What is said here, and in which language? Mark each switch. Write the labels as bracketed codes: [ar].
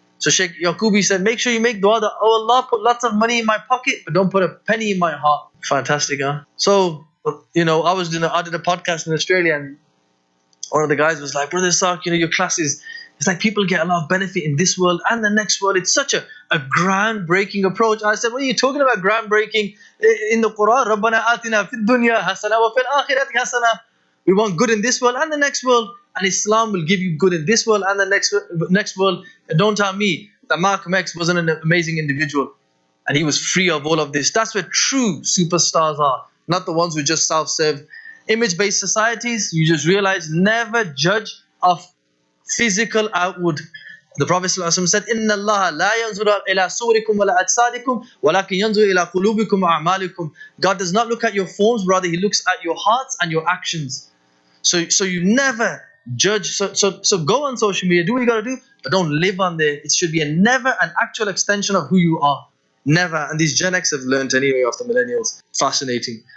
[en] So Sheikh Yaqubi said, make sure you make dua that, oh Allah, put lots of money in my pocket, but don't put a penny in my heart. Fantastic, huh? So, I did a podcast in Australia, and one of the guys was like, Brother Isaaq, your classes, it's like people get a lot of benefit in this world and the next world. It's such a groundbreaking approach. And I said, what are you talking about groundbreaking? In the Quran, [ar] رَبَّنَا آتِنَا فِي الدُّنْيَا حَسَنَةً وَفِي الْآخِرَةِ حَسَنَةً. [en] We want good in this world and the next world. And Islam will give you good in this world and the next world. And don't tell me that Malcolm X wasn't an amazing individual and he was free of all of this. That's where true superstars are, not the ones who just self-serve. Image-based societies, you just realize, never judge of physical outward. The Prophet ﷺ said, [ar] إِنَّ اللَّهَ لَا يَنْظُرُ إِلَىٰ صُوَرِكُمْ وَلَا أَجْسَادِكُمْ وَلَكِنْ يَنْظُرُ إِلَىٰ قُلُوبِكُمْ وَأَعْمَالِكُمْ. [en] God does not look at your forms, rather He looks at your hearts and your actions. So you never judge. So go on social media, do what you got to do, but don't live on there. It should be never an actual extension of who you are. Never. And these Gen X have learned anyway of the millennials. Fascinating.